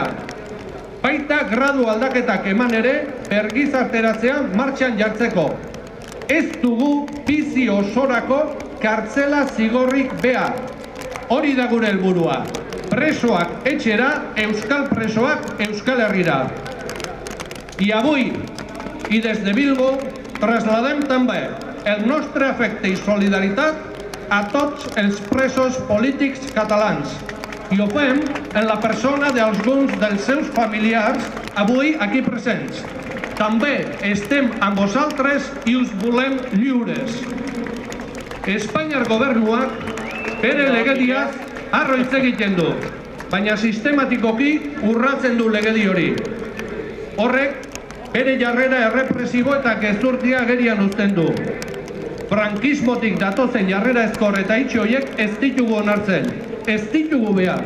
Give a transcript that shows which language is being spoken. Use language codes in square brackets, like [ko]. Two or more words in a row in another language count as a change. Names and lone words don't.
[eu] Baita gradu aldaketak eman ere bergizarteratzea martxan jartzeko. Ez dugu bizi osorako kartzela zigorrik behar. Hori da gure helburua. Presoak etxera, euskal presoak Euskal Herrira. [ca] I avui, i des de Bilbo, trasladem també el nostre afecte i solidaritat a tots els presos polítics catalans. I ho fem en la persona d'alguns dels seus familiars avui aquí presents. També estem amb vosaltres i us volem lliures. [eu] Espainiar gobernuak bere legediaz arro hitz egiten du, baina sistematikoki urratzen du legedi hori. Horrek bere jarrera errepresibo eta gezurtia agerian uzten du. Frankismotik datozen jarrera ezkor eta itxi horiek ez ditugu onartzen, ez ditugu behar.